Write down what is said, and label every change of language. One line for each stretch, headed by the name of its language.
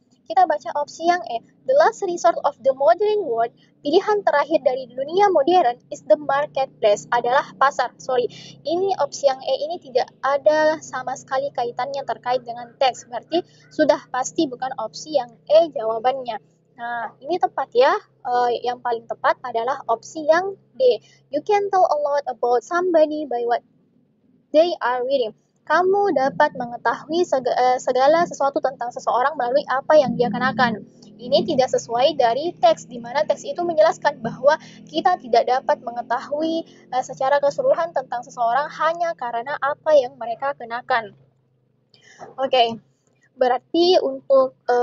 Indonesian: Kita baca opsi yang E.
English: The last resort of the modern world,
Indonesian: pilihan terakhir dari dunia modern
English: is the marketplace,
Indonesian: adalah pasar. Ini opsi yang E ini tidak ada sama sekali kaitannya terkait dengan teks. Berarti sudah pasti bukan opsi yang E jawabannya. Nah, ini tepat ya. Yang paling tepat adalah opsi yang D.
English: You can tell a lot about somebody by what they are reading.
Indonesian: Kamu dapat mengetahui segala sesuatu tentang seseorang melalui apa yang dia kenakan. Ini tidak sesuai dari teks, di mana teks itu menjelaskan bahwa kita tidak dapat mengetahui secara keseluruhan tentang seseorang hanya karena apa yang mereka kenakan. Oke, berarti untuk